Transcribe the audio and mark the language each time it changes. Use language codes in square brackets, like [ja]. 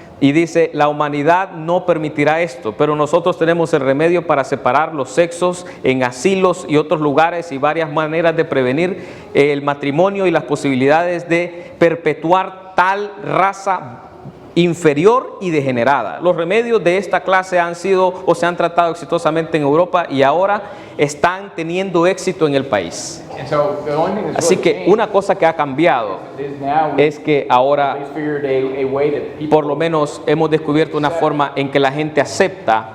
[es] Y dice, la humanidad no permitirá esto, pero nosotros tenemos el remedio para separar los sexos en asilos y otros lugares y varias maneras de prevenir el matrimonio y las posibilidades de perpetuar tal raza inferior y degenerada. Los remedios de esta clase han sido o se han tratado exitosamente en Europa y ahora están teniendo éxito en el país. [en] And so the only thing that's [es] Así [en] really [es] que [en] changed [es] una cosa que ha cambiado [en] is now we [es] es que [en] at [es] ahora [en] least figured a way that people [es] por lo menos hemos descubierto una forma en que la gente acepta